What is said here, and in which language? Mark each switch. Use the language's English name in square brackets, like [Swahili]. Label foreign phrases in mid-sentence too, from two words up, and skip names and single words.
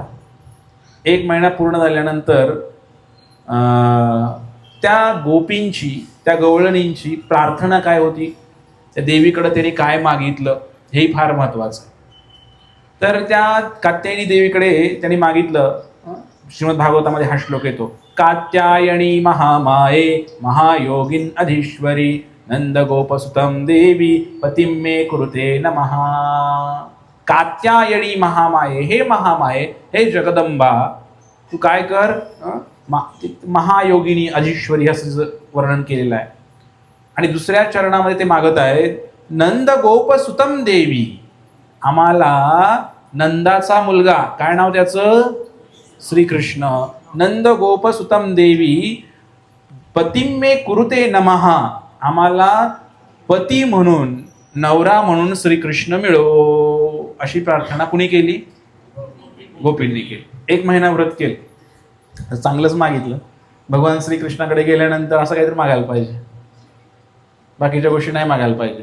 [Marathi] 1 महिना पूर्ण झाल्यानंतर त्या गोपींची, त्या गवळणींची प्रार्थना काय होती, त्या देवीकडे त्यांनी काय मागितलं हेही फार महत्वाचं आहे. तर त्या कात्यायनी देवीकडे त्यांनी मागितलं. श्रीमद भागवतामध्ये हा श्लोक येतो, [Sanskrit] कात्यायणी महामाये महायोगिन अधीश्वरी नंद गोपसुतम देवी पतिम मे कुरुते नमः. कात्यायणी महामाये, हे महामाये, [Marathi] हे जगदंबा, तू काय कर, महायोगिनी अधीश्वरी असं वर्णन केलेलं आहे. आणि दुसऱ्या चरणामध्ये ते मागत आहेत, [Sanskrit] नंद गोपसुतम देवी, [Marathi] आम्हाला नंदाचा मुलगा, काय नाव त्याचं, श्रीकृष्ण, [Sanskrit] नंद गोपसुतम देवी पतिम मे कुरुते नमः, [Marathi] आम्हाला पती म्हणून, नवरा म्हणून श्रीकृष्ण मिळो, अशी प्रार्थना कुणी केली? गोपींनी केली. 1 महिना व्रत केलं, चांगलंच मागितलं. भगवान श्रीकृष्णाकडे गेल्यानंतर असं काहीतरी मागायला पाहिजे, बाकीच्या गोष्टी नाही मागायला पाहिजे.